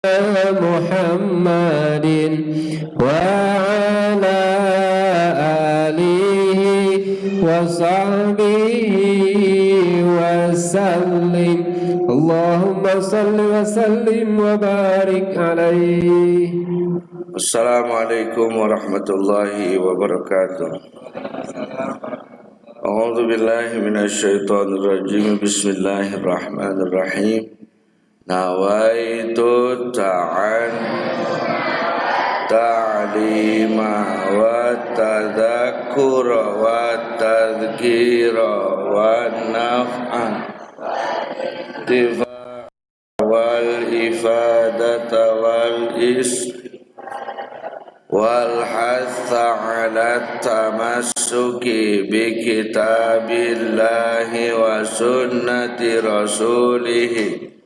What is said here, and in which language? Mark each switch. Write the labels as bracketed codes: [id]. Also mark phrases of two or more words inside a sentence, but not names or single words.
[ar] محمد وعلى آله وصحبه وسلم اللهم صل وسلم وبارك عليه. السلام عليكم ورحمة الله وبركاته. أعوذ بالله من الشيطان الرجيم. بسم الله الرحمن الرحيم. نويت تعليما وتذكرا وتذكيرا ونفعا والإفادة والحث على التمسك بكتاب الله وسنة رسوله